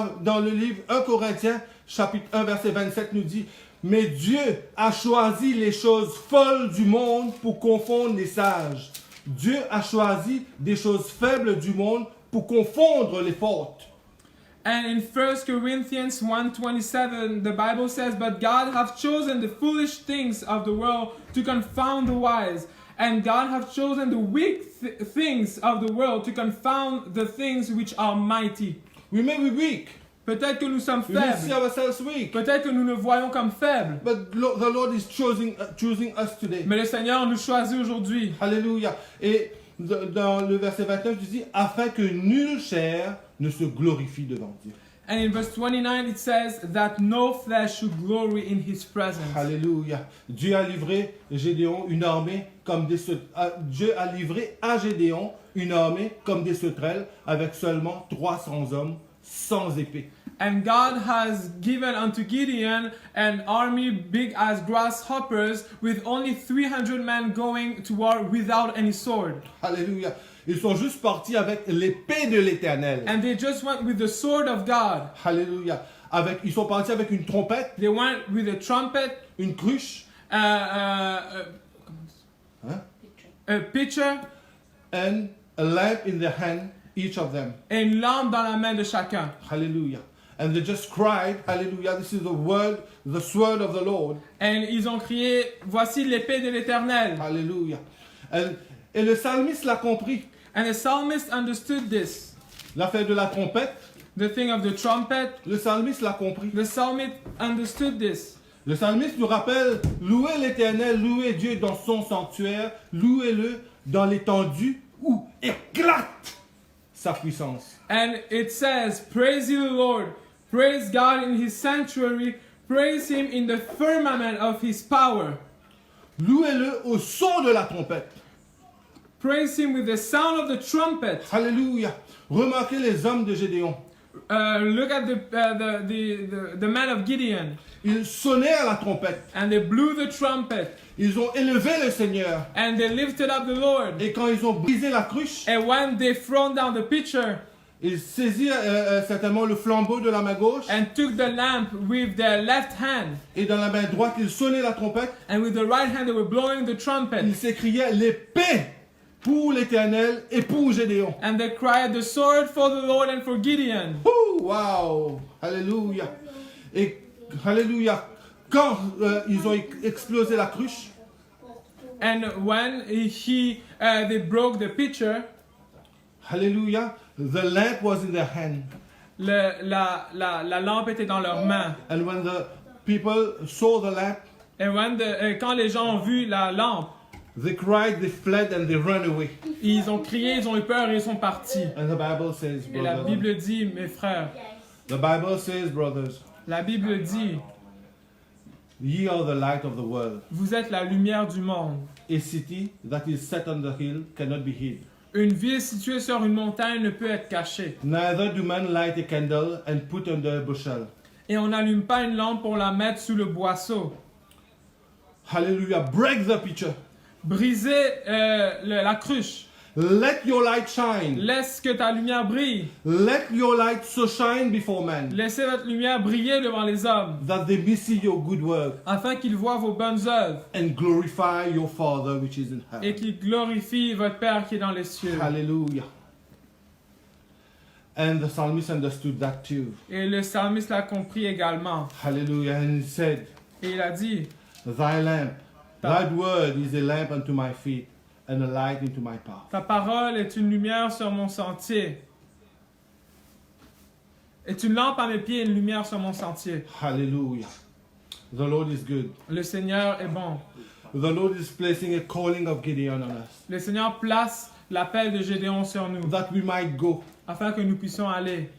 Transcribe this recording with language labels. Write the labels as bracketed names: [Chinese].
[French] Dans le livre 1 Corinthiens, chapitre 1, verset 27, nous dit, mais Dieu a choisi les choses folles du monde pour confondre les sages. Dieu a choisi des choses faibles du monde pour confondre les fortes. [English] And in 1 Corinthians 1:27, the Bible says, But God hath chosen the foolish things of the world to confound the wise. And God hath chosen the weak things of the world to confound the things which are mighty. We may be weak. [French] Peut-être que nous sommes [English] We may see [French] faibles. [English] ourselves weak. [French] Peut-être que nous nous voyons comme faibles. [English] But the Lord is choosing us today. [French] Mais le Seigneur nous choisit aujourd'hui. Alléluia. Et dans le verset 29, tu dis, afin que nulle chair ne se glorifie devant Dieu. [English] And in verse 29 it says that no flesh should glory in his presence. Alléluia. [French] Dieu a livré Gédéon une armée comme des Dieu a livré à Gédéon une armée comme des sauterelles avec seulement 300 hommes sans épée. [English] And God has given unto Gideon an army big as grasshoppers with only 300 men going to war without any sword. Alléluia. [French] Ils sont juste partis avec l'épée de l'Éternel. [English] And they just went with the sword of God. Alléluia. [French] Ils sont partis avec une trompette, [English] They went with a trumpet, [French] une cruche, [English] a pitcher, and a lamp in their hand, each of them. [French] et une lampe dans la main de chacun. Hallelujah. [English] And they just cried, hallelujah, this is the sword of the Lord. [French] Et ils ont crié, voici l'épée de l'Éternel. Hallelujah. Et le psalmiste l'a compris. [English] And the psalmist understood this. [French] L'affaire de la trompette, [English] The thing of the trumpet, [French] le psalmiste l'a compris. [English] the psalmist understood this. [French] Le psalmiste nous rappelle, louez l'Éternel, louez Dieu dans son sanctuaire, louez-le dans l'étendue où éclate sa puissance. [English] And it says, praise ye the Lord, praise God in his sanctuary, praise him in the firmament of his power. [French] Louez-le au son de la trompette. [English] Praise him with the sound of the trumpet. Alléluia. [French] Remarquez les hommes de Gédéon. [English] Look at the man of Gideon. [French] Ils sonnaient à la trompette. [English] And they blew the trumpet. [French] Ils ont élevé le Seigneur. [English] And they lifted up the Lord. [French] Et quand ils ont brisé la cruche, [English] And when they thrown down the pitcher [French] ils saisirent certainement le flambeau de la main gauche. [English] and took the lamp with their left hand, [French] Et dans la main droite, ils sonnaient la trompette. [English] and with the right hand they were blowing the trumpet. [French] Ils s'écriaient l'épée pour l'Éternel et pour Gédéon. [English] And they cried, the sword for the Lord and for Gideon. Wow! Alléluia. Et alléluia. [French] Quand ils ont explosé la cruche, [English] And when they broke the pitcher, alléluia, the lamp was in their hand. [French] la lampe était dans leurs mains. [English] And when the people saw the lamp, [French] Et quand les gens ont vu la lampe, [English] they cried, they fled, and they ran away. [French] ils ont crié, ils ont eu peur et ils sont partis. [English] And the Bible says, [French] Et la [English] brothers, [French] Bible dit, mes frères, [English] the Bible says, brothers, [French] la Bible dit, [English] ye are the light of the world. [French] vous êtes la lumière du monde. [English] A city that is set on the hill cannot be hid. [French] Une ville située sur une montagne ne peut être cachée. [English] Neither do men light a candle and put under a bushel. [French] Et on n'allume pas une lampe pour la mettre sous le boisseau. [English] Hallelujah. Break the pitcher. [French] Brisez la cruche. [English] Let your light shine. [French] Laisse que ta lumière brille. [English] Let your light so shine before men, [French] Laissez votre lumière briller devant les hommes, [English] that they may see your good work [French] afin qu'ils voient vos bonnes œuvres [English] and glorify your Father which is in [French] et [English] heaven. [French] qu'ils glorifient votre Père qui est dans les cieux. Hallelujah. [English] And the psalmist understood that too. [French] Et le psalmiste l'a compris également. [English] Hallelujah. And he said, [French] Et il a dit, [English] Thy lamp, thy word is a lamp unto my feet and a light into my path. [French] ta parole est une lumière sur mon sentier. Est une lampe à mes pieds et une lumière sur mon sentier. [English] Hallelujah. The Lord is good. [French] Le Seigneur est bon. [English] The Lord is placing a calling of Gideon on us, [French] Le Seigneur place l'appel de Gédéon sur nous, [English] that we might go [French] afin que nous puissions aller